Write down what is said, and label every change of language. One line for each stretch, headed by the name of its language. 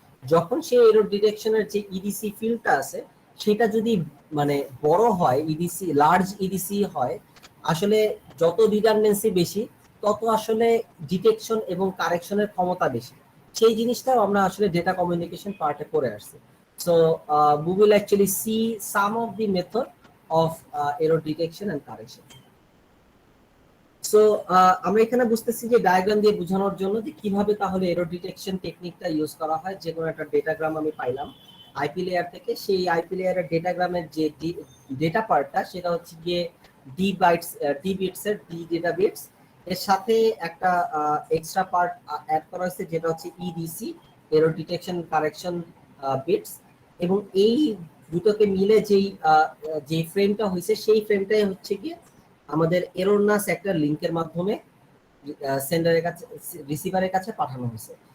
Bangla: যখন সেই এরর ডিটেকশনের যে ইডিসি ফিল্ডটা আছে সেটা যদি মানে বড় হয়, ইডিসি লার্জ ইডিসি হয়, আসলে যত রিডান্ডেন্সি বেশি তত আসলে ডিটেকশন এবং কারেকশনের ক্ষমতা বেশি। সেই জিনিসটাও আমরা আসলে ডেটা কমিউনিকেশন পার্টে পড়ে আসছি।
English: So we will actually see some of the method of error detection and correction.
Bangla: So আমরা এখানে বুঝতেছি যে ডায়াগ্রাম দিয়ে বোঝানোর জন্য যে কিভাবে তাহলে এরর ডিটেকশন টেকনিকটা ইউজ করা হয়। যে কোনো একটা ডেটাগ্রাম আমি পাইলাম আইপি লেয়ার থেকে, সেই আইপি লেয়ারের ডেটাগ্রামের যে ডেটা পার্টটা সেটা হচ্ছে গিয়ে ডি বিটস এর ডি ডেটা বিটস, এর সাথে একটা এক্সট্রা পার্ট অ্যাড করা হয়েছে যেটা হচ্ছে EDC, error detection correction bits, এবং এই দুটোকে মিলে যেই ফ্রেমটা হয়েছে সেই ফ্রেমটাই হচ্ছে গিয়ে আমাদের এররনাস একটা লিংকের মাধ্যমে সেন্ডারের কাছে রিসিভারের কাছে পাঠানো হয়েছে।